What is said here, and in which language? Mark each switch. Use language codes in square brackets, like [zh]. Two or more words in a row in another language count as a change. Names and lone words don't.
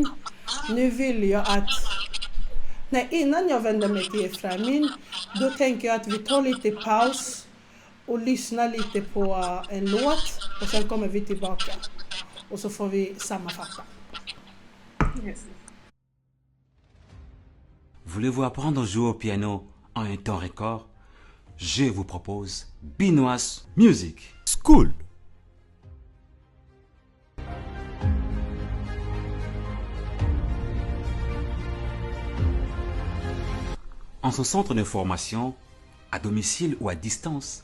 [sv] Nu vill jag att innan jag vänder mig till Eframin, då tänker jag att vi tar lite paus och lyssna lite på en låt och sen kommer vi tillbaka och så får vi sammanfatta. Yes. [fr] Voulez-vous apprendre à jouer au piano en un temps record? Je vous propose Binoise Music School. En ce centre de formation, à domicile ou à distance,